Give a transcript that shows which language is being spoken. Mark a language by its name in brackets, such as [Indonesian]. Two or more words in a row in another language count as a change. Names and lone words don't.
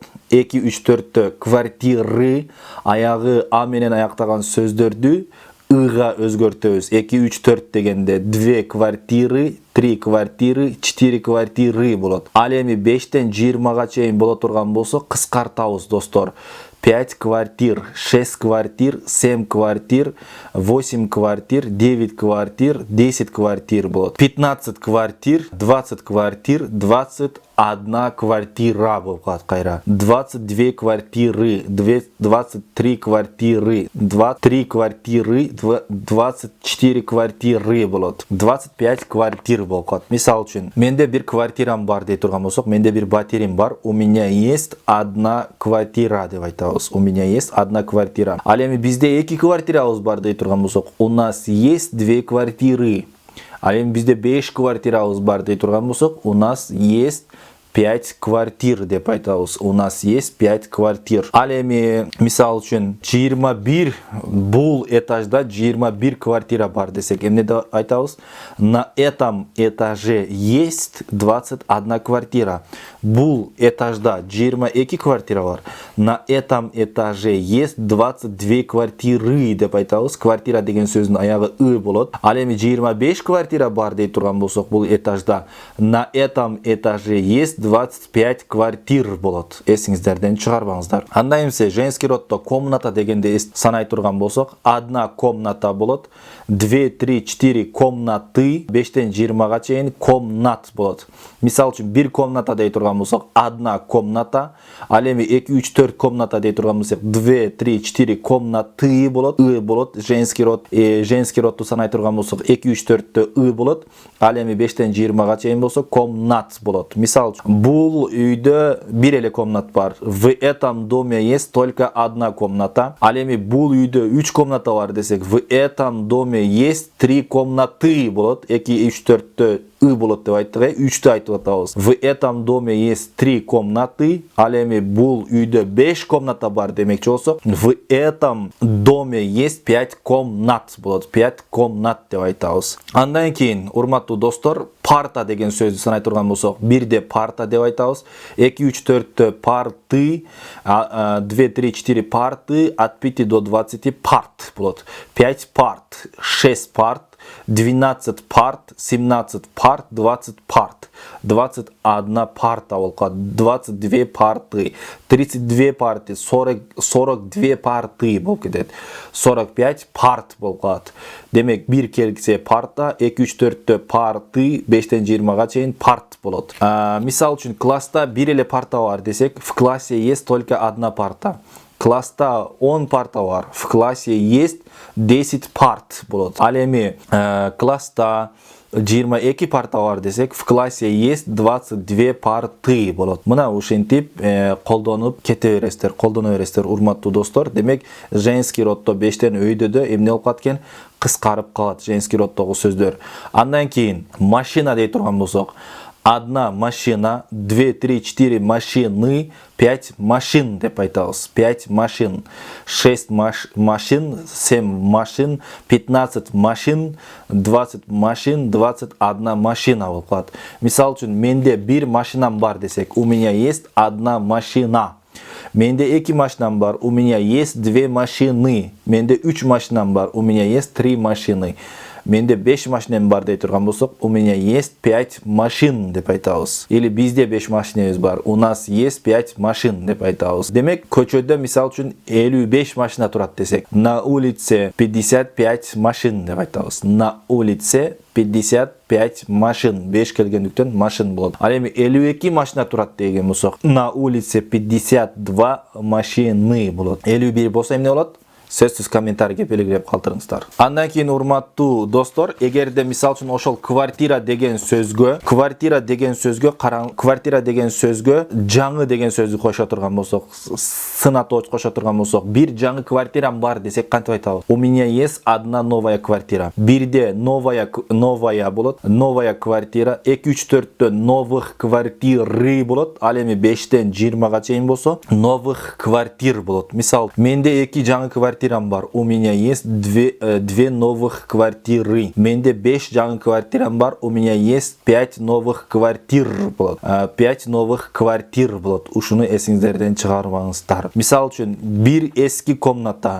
[Kyrgyz] 2, 3, 4тө квартиры, аягы а менен аяктаган сөздөрдү ыга өзгөртөбүз. 2, 3, 4 дегенде 2 квартиры, 3 квартиры, 4 квартиры болот. Ал эми 5тен 20га чейин боло турган болсо кыскартабыз достор. [Russian] 5 квартир, 6 квартир, 7 квартир, 8 квартир, 9 квартир, 10 квартир болот. [Kyrgyz] 15 квартир, 20 квартир, 21 квартира болуп калат кайра. [Russian] 22 квартиры, 23 квартиры, 23 квартиры, 24 квартиры болот. [Kyrgyz] 25 квартир болуп калат. Мисал үчүн, менде бир квартирам бар дей турган болсок, менде бир батирим бар. [Russian] У меня есть одна квартира [Kyrgyz] деп айтабыз. [Russian] У меня есть одна квартира. [Kyrgyz] Ал эми бизде 2 квартирабыз бар дей турган болсок, [Russian] у нас есть 2 квартиры. [Kyrgyz] Ал эми бизде 5 квартирабыз бар дей турган болсок, [Russian] у нас есть 5 квартир [Kyrgyz] деп айтабыз. [Russian] У нас есть 5 квартир. [Kyrgyz] Ал эми мисал үчүн 21 бул этажда 21 квартира бар десек, эмне деп айтабыз? [Russian] На этом этаже есть 21 квартира. [Kyrgyz] Бул этажда 22 квартира бар. [Russian] На этом этаже есть 22 квартиры [Kyrgyz] деп айтабыз. Квартира деген сөздүн аягы ы болот. Ал эми 25 квартира бар дей турган болсок, бул этажда [Russian] на этом этаже есть 25 квартир [Kyrgyz] болот. Эсиңиздерден чыгарбаңыздар. Анда эмсе [Russian] женский роддо [Kyrgyz] комната дегенде санай турган болсок, [Russian] одна комната [Kyrgyz] болот. 2, 3, 4 комнаты, 5тен 20га чейин комнат болот. Мисал үчүн, бир комната дей турган болсок, [Russian] одна комната. [Kyrgyz] Ал эми 2, 3, 4 комната дей турган болсок, 2, 3, 4 комнаты болот. ы болот. [Russian] Женский род, женский родду [Kyrgyz] санай турган болсок, 2, 3, 4тө ы болот. Ал эми 5тен 20га чейин болсо комнат болот. Мисал үчүн, бул үйдө бир эле комнат бар. [Russian] В этом доме есть только одна комната. [Kyrgyz] Ал эми бул үйдө 3 комната бар десек, [Russian] в этом доме есть 3 комнаты болот. [Kyrgyz] 2, 3, 4тө ы болот деп айттык, 3тө айтып атабыз. [Russian] В этом доме есть 3 комнаты. [Kyrgyz] Ал эми бул үйдө 5 комната бар демекчи болсок, [Russian] в этом доме есть 5 комнат болот. [Kyrgyz] 5 комнат деп айтабыз. Андан кийин, урматтуу достор, парта деген сөздү санай турган болсок, бирде парта деп айтабыз. 2, 3, 4тө парты, 2, 3, 4 парты, [Russian] от 5 до 20 парт болот. 5 парт, 6 парт, 12 парт, 17 парт, 20 парт. [Kyrgyz] 21 парта болуп калат. [Russian] 22 парты, 32 парты, 42 парты [Kyrgyz] болуп кетет. 45 парт болуп калат. Демек, бир келсе парта, 2, 3, 4тө парты, 5тен 20га чейин парт болот. Мисал үчүн, класста бир эле парта бар десек, [Russian] в классе есть только одна парта. [Kyrgyz] Класста 10 парта бар, [Russian] в классе есть 10 парт болот. [Kyrgyz] Ал эми класста 22 парта бар десек, [Russian] в классе есть 22 парты болот. [Kyrgyz] Мына ушинтип колдонуп кете бересиздер, колдоно бересиздер урматтуу достор. Демек, [Russian] женский роддо [Kyrgyz] 5тен өйдөдө эмне болуп калат экен? Кыскарып калат [Russian] женский роддогу [Kyrgyz] сөздөр. Андан кийин машина дей турган болсок, [Russian] одна машина, 2, 3, 4 машины, 5 машин [Kyrgyz] деп айтабыз. [Russian] 5 машин, 6 машин, 7 машин, 15 машин, 20 машин, 21 машина [Kyrgyz] болуп калат. Мисал үчүн, менде бир машинам бар десек, [Russian] у меня есть одна машина. [Kyrgyz] Менде 2 машинам бар, [Russian] у меня есть 2 машины. [Kyrgyz] Менде 3 машинам бар, [Russian] у меня есть 3 машины. [Kyrgyz] Менде 5 машинам бар дей турган болсок, [Russian] у меня есть 5 машин [Kyrgyz] деп айтабыз. Или бизде 5 машинабыз бар, [Russian] у нас есть 5 машин [Kyrgyz] деп айтабыз. Демек, көчөдө мисал үчүн 55 машина турат десек, [Russian] на улице 55 машин [Kyrgyz] деп айтабыз. [Russian] На улице 55 машин. [Kyrgyz] 5 келгендиктен машин болот. Ал эми 52 машина турат деген болсок, [Russian] на улице 52 машины болот. [Kyrgyz] 51 болсо эмне болот? Сөзсүз комментарийге белгилеп калтырыңыздар. Андан кийин урматтуу достор, эгерде мисал үчүн ошол квартира деген сөзгө жаңы деген сөздү кошо турган болсок, сынатооч кошо турган болсок, бир жаңы квартирам бар десек кантип айтабыз? [Russian] У меня есть одна новая квартира. [Kyrgyz] Бирде новая болот, [Russian] новая квартира, [Kyrgyz] 2-3-4тө [Russian] новых квартиры [Kyrgyz] болот. Ал эми 5тен 20га чейин болсо, [Russian] новых квартир болот. [Kyrgyz] Мисал, менде 2 жаңы квартирам бар. [Russian] У меня есть 2 новых квартиры. [Kyrgyz] Менде 5 жаңы квартирам бар. [Russian] У меня есть 5 новых квартир болот. 5 новых квартир болот. [Kyrgyz] Ушуну эсиңиздерден чыгарбаңыздар. Мисал үчүн, бир эски комната.